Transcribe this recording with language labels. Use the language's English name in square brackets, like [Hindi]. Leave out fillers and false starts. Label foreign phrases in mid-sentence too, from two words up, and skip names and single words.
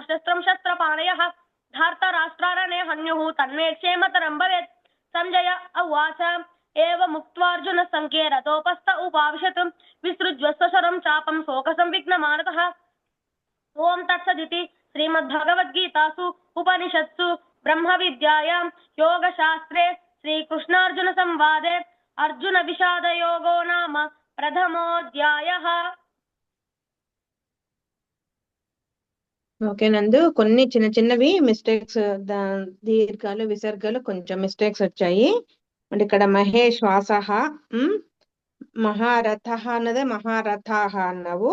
[Sanskrit] अशस्त्रं शस्त्रपाणयः धार्तराष्ट्रारणे हन्युः तन्मे क्षेमतरं भवेत् संजय उवाच एवमुक्त्वार्जुनः सङ्ख्ये रथोपस्थ उपाविशत् विसृज्य स्वशरं चापं शोकसंविघ्नमानतः ओं तत्सदिति श्रीमद्भगवद्गीतासु उपनिषत्सु ब्रह्मविद्यायां योगशास्त्रे श्रीकृष्णार्जुनसंवादे अर्जुनविषादयोगो नाम प्रथमोऽध्यायः. [Telugu] ఓకే నందు, కొన్ని చిన్న చిన్నవి మిస్టేక్స్, దీర్ఘాలు విసర్గాలు కొంచెం మిస్టేక్స్ వచ్చాయి. అంటే ఇక్కడ మహేష్ వాసహ మహారథ అన్నదే మహారథ అన్నావు.